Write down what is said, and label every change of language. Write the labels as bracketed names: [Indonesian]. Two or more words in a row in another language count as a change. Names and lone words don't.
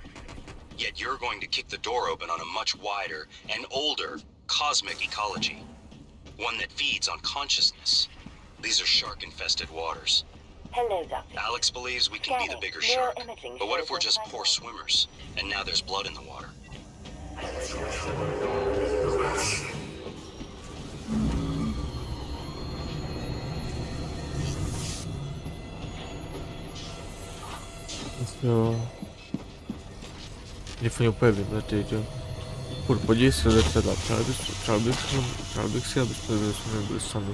[English] Yet you're going to kick the door open on a much wider and older cosmic ecology. One that feeds on consciousness. These are shark-infested waters. Hello, Doctor. Alex believes we can be the bigger shark. But what if we're just poor swimmers, and now there's blood in the water? [Czech] Jo. Mě fakt úplně vymletý, jo. Furt podívej se do zrcadla, přál bych si, aby jsme nebyli sami.